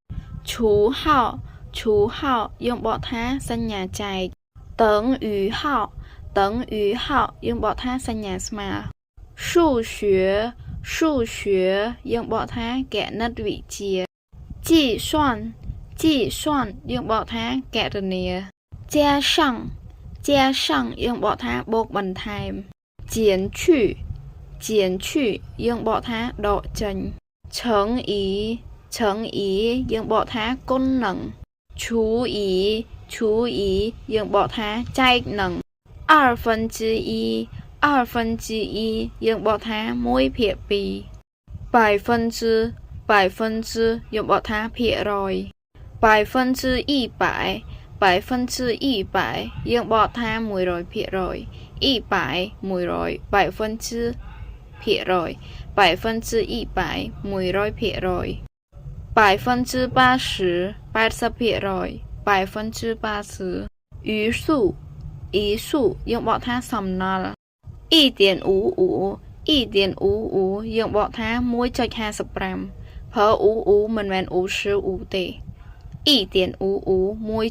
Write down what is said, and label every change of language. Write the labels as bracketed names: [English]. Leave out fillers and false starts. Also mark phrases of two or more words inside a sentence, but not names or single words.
[Khmer] 除号យើងបកថាសញ្ញាចែក等于号យើងបកថាសញ្ញាស្មើ数学យើងបកថាគណិតវិទ្យា计算យើងបកថាគណនា加上យើងបកថាបូកបន្ថែម减去 យើងបកថាដកចេញ乘以យើងបកថាគុណនឹង除以យើងបកថាចែកនឹង二分之一យើងបកថា1ភាគ2 百分之យើងបកថាភាគរយ100យើងបកថា100%100 百分之ភាគរយ100%80% 余数យើងបកថាសំណល់1.55យើងបកថា 1.55 ប្រើមិនមែន55ទេ1.55